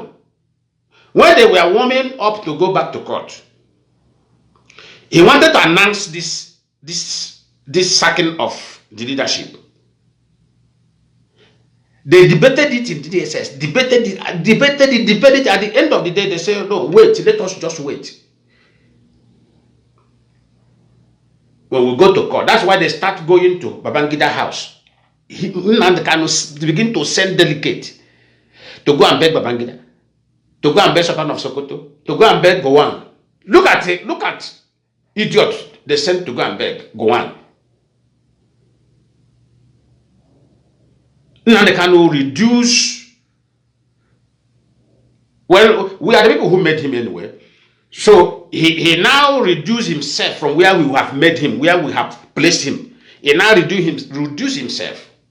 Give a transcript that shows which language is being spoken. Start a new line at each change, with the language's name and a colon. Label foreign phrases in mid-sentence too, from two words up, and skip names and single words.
English: When they were warming up to go back to court, he wanted to announce this sacking of the leadership. They debated it in the DSS, debated it. At the end of the day, they say, no, wait, let us just wait. When we go to court, that's why they start going to Babangida house. Nnamdi Kanu begin to send delegates to go and beg Babangida, to go and beg Sultan of Sokoto, to go and beg Gowon. Look at it, look at idiot they sent to go and beg Gowon. Nnamdi Kanu reduce. Well, we are the people who made him anyway. So he now reduced himself from where we have made him, where we have placed him. He now reduce himself.